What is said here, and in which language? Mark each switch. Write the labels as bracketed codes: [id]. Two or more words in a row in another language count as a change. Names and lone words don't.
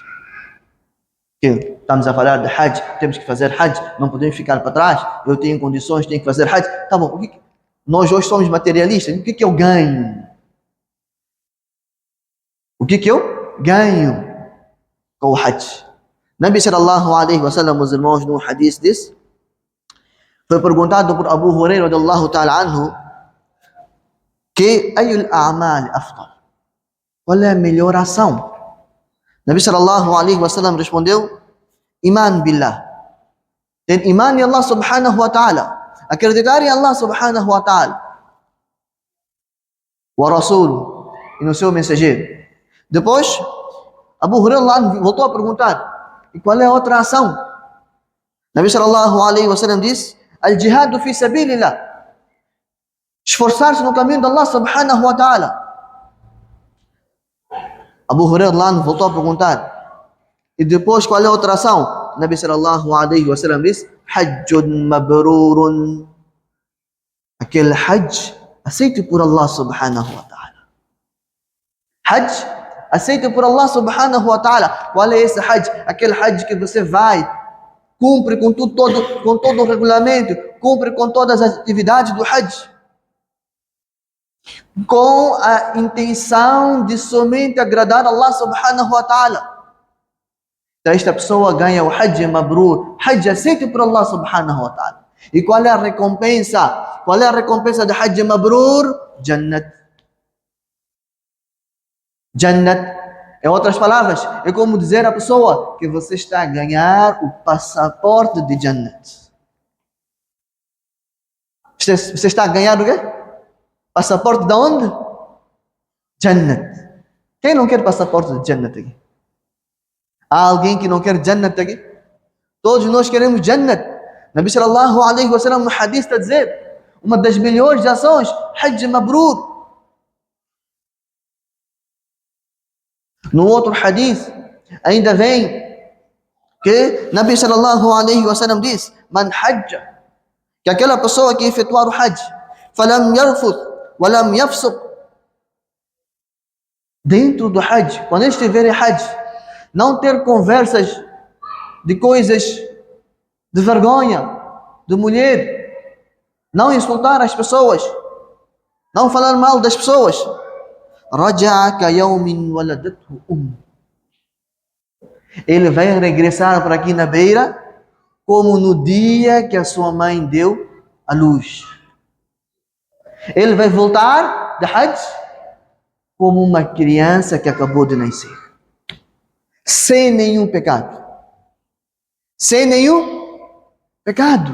[pt] Que estamos a falar de Hajj, temos que fazer Hajj, não podemos ficar para trás, eu tenho condições, tenho que fazer Hajj. Tá bom, nós hoje somos materialistas, o que eu ganho? O que eu ganho com o Hajj? [ar] نبي صلى الله عليه وسلم, [pt] meus irmãos, no hadith disse, foi perguntado por Abu Hurairah [ar] رضي الله تعالى عنه, [pt] que [ar] أي الأعمال أفضل? [pt] Qual é a melhor ação? [ar] نبي صلى الله عليه وسلم [pt] respondeu, [ar] إيمان بالله. [pt] Ter iman em [ar] الله سبحانه وتعالى. [pt] Acreditar em [ar] الله سبحانه وتعالى. ورسوله. [pt] E no seu mensageiro. Depois, Abu Hurairah voltou a perguntar, e qual é a outra ação? [ar] نبي صلى الله عليه وسلم [pt] disse, [ar] الجهاد في سبيل الله. [pt] Esforçar-se no caminho de [ar] الله سبحانه وتعالى. [pt] Abu Hurairah voltou a perguntar, e depois qual é a outra ação? [ar] نبي صلى الله عليه وسلم [pt] disse, [ar] حج مبرور. [pt] Aquele Hajj aceito por [ar] الله سبحانه وتعالى. [pt] Hajj aceito por [ar] الله سبحانه وتعالى. [pt] Qual é esse Hajj? Aquele Hajj que você vai, cumpre com todo o regulamento, cumpre com todas as atividades do Hajj, com a intenção de somente agradar [ar] الله سبحانه وتعالى. [pt] Então esta pessoa ganha o [ar] حج مبرور, [pt] Hajj aceito por [ar] الله سبحانه وتعالى. [pt] E qual é a recompensa? Qual é a recompensa do [ar] حج مبرور? [pt] Jannat. Jannat. Em outras palavras, é como dizer à pessoa que você está a ganhar o passaporte de Jannat. Você está a ganhar o quê? Passaporte de onde? Jannat. Quem não quer passaporte de Jannat aqui? Há alguém que não quer Jannat aqui? Todos nós queremos Jannat. [ar] نبي صلى الله عليه وسلم [pt] no hadith está a dizer, uma das melhores ações, [ar] حج مبرور. [pt] No outro hadith, ainda vem que [ar] نبي صلى الله عليه وسلم [pt] diz, [ar] من حج, [pt] que aquela pessoa que efetuar o Hajj, [ar] فلم يرفث ولم يفسق, [pt] dentro do Hajj, quando ele estiver em Hajj, não ter conversas de coisas de vergonha, de mulher, não insultar as pessoas, não falar mal das pessoas. [ar] رجع كيوم ولدته [pt] Ele vai regressar para aqui na beira como no dia que a sua mãe deu a luz. Ele vai voltar da Hajj como uma criança que acabou de nascer. Sem nenhum pecado. Sem nenhum pecado.